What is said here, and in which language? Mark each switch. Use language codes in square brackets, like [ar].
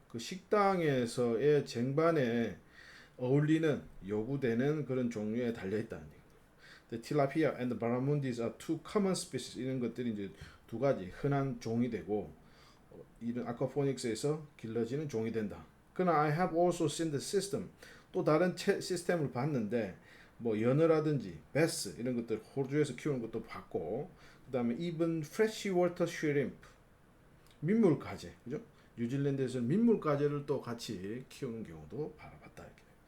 [ko] 그 식당에서의 쟁반에 어울리는 요구되는 그런 종류에 달려 있다는 얘기죠. [en] The tilapia and the barramundi are two common species. [ko] 이런 것들이 이제 두 가지 흔한 종이 되고 이런 아쿠아포닉스에서 길러지는 종이 된다. 그러나 [en] I have also seen the system. [ko] 또 다른 시스템을 봤는데 뭐 연어라든지 베스 이런 것들 호주에서 키우는 것도 봤고 그다음에 [en] even freshwater shrimp [ko] 민물 가재 그죠? 뉴질랜드에서는 민물 가재를 또 같이 키우는 경우도 봤다 이렇게.